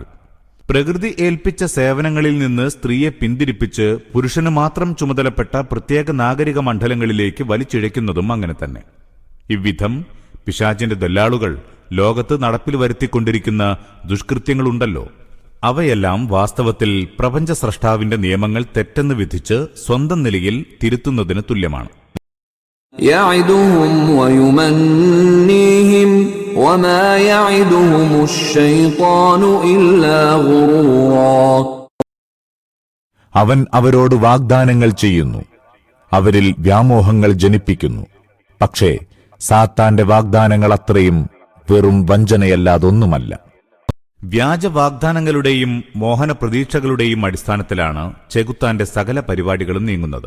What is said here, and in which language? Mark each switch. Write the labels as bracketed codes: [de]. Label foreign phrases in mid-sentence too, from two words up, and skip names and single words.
[ml] പ്രകൃതി ഏൽപ്പിച്ച സേവനങ്ങളിൽ നിന്ന് സ്ത്രീയെ പിന്തിരിപ്പിച്ച് പുരുഷന് മാത്രം ചുമതലപ്പെട്ട പ്രത്യേക നാഗരിക മണ്ഡലങ്ങളിലേക്ക് വലിച്ചിഴയ്ക്കുന്നതും അങ്ങനെ തന്നെ. ഇவ்விധം പിശാചിന്റെ ദല്ലാളുകൾ ലോകത്ത് നടപ്പിൽ വരുത്തിക്കൊണ്ടിരിക്കുന്ന ദുഷ്കൃത്യങ്ങളുണ്ടല്ലോ, അവയെല്ലാം വാസ്തവത്തിൽ പ്രപഞ്ച സ്രഷ്ടാവിന്റെ നിയമങ്ങൾ തെറ്റെന്ന് വിധിച്ച് സ്വന്തം നിലയിൽ തിരുത്തുന്നതിന് തുല്യമാണ്. [ar] يَعِدُهُمْ وَيُمَنِّيهِمْ وَمَا يَعِدُهُمُ الشَّيْطَانُ إِلَّا غُرُورًا. [ml] അവൻ അവരോട് വാഗ്ദാനങ്ങൾ ചെയ്യുന്നു, അവരിൽ വ്യാമോഹങ്ങൾ ജനിപ്പിക്കുന്നു. പക്ഷേ സാത്താന്റെ വാഗ്ദാനങ്ങൾ അത്രയും വെറും വഞ്ചനയല്ലാതൊന്നുമല്ല. വ്യാജ വാഗ്ദാനങ്ങളുടെയും മോഹന പ്രതീക്ഷകളുടെയും അടിസ്ഥാനത്തിലാണ് ചെകുത്താന്റെ സകല പരിപാടികളും നീങ്ങുന്നത്.